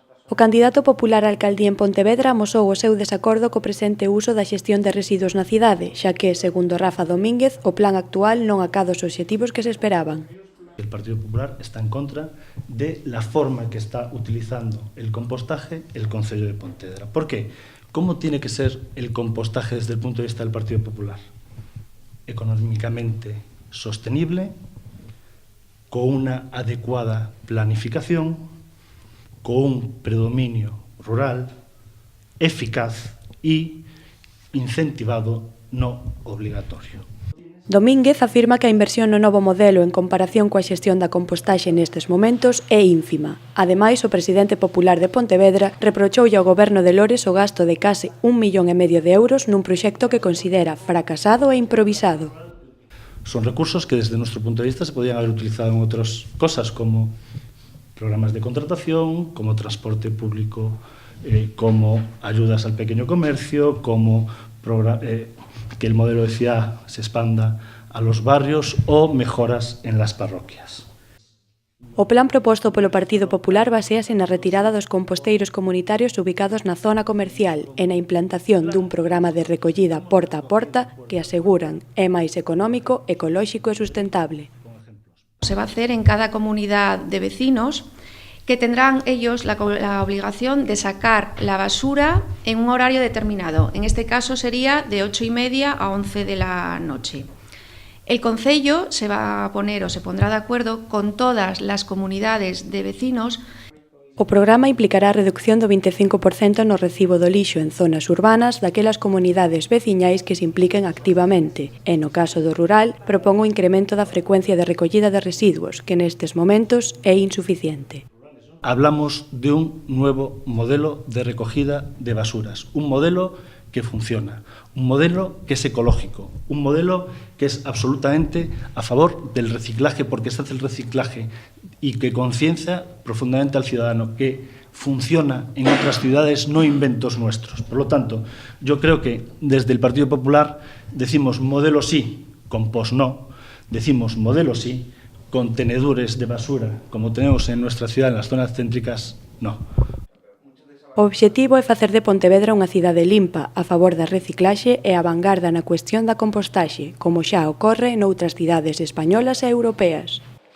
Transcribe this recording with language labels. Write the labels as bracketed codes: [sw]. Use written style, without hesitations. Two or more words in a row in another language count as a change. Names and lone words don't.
[gl] O candidato popular á alcaldía en Pontevedra amosou o seu desacordo co presente uso da xestión de residuos na cidade, xa que, segundo Rafa Domínguez, o plan actual non acada os obxectivos que se esperaban. [es] El Partido Popular está en contra de la forma que está utilizando el compostaje el Concello de Pontevedra. ¿Por qué? ¿Cómo tiene que ser el compostaje desde el punto de vista del Partido Popular? Económicamente sostenible, con una adecuada planificación, con un predominio rural, eficaz e incentivado, no obligatorio. [gl] Domínguez afirma que a inversión no novo modelo en comparación coa xestión da compostaxe nestes momentos é ínfima. Ademais, o presidente popular de Pontevedra reprochoulle ao goberno de Lores o gasto de case 1,5 millón de euros nun proxecto que considera fracasado e improvisado. [es] Son recursos que desde nuestro punto de vista se podían haber utilizado en otras cosas como programas de contratación, como transporte público, como ayudas al pequeño comercio, como que el modelo de ciudad se expanda a los barrios o mejoras en las parroquias. [gl] O plan proposto polo Partido Popular baséase na retirada dos composteiros comunitarios ubicados na zona comercial e na implantación dun programa de recollida porta a porta que aseguran é máis económico, ecolóxico e sustentable. [es] Se va a hacer en cada comunidad de vecinos que tendrán ellos la obligación de sacar la basura en un horario determinado. En este caso sería de 8:30 a 11 de la noche. El Concello se va a poner o se pondrá de acuerdo con todas las comunidades de vecinos. [gl] O programa implicará a reducción do 25% no recibo do lixo en zonas urbanas daquelas comunidades veciñais que se impliquen activamente e, no caso do rural, propón o incremento da frecuencia de recollida de residuos, que nestes momentos é insuficiente. [es] Hablamos de un nuevo modelo de recogida de basuras, un modelo que funciona, un modelo que es ecológico, un modelo que es absolutamente a favor del reciclaje, porque se hace el reciclaje y que conciencia profundamente al ciudadano, que funciona en otras ciudades, no inventos nuestros. Por lo tanto, yo creo que desde el Partido Popular decimos modelo sí, compost no, decimos modelo sí, contenedores de basura, como tenemos en nuestra ciudad, en las zonas céntricas, no. [gl] O obxectivo é facer de Pontevedra unha cidade limpa, a favor da reciclaxe e a vangarda na cuestión da compostaxe, como xa ocorre noutras cidades españolas e europeas.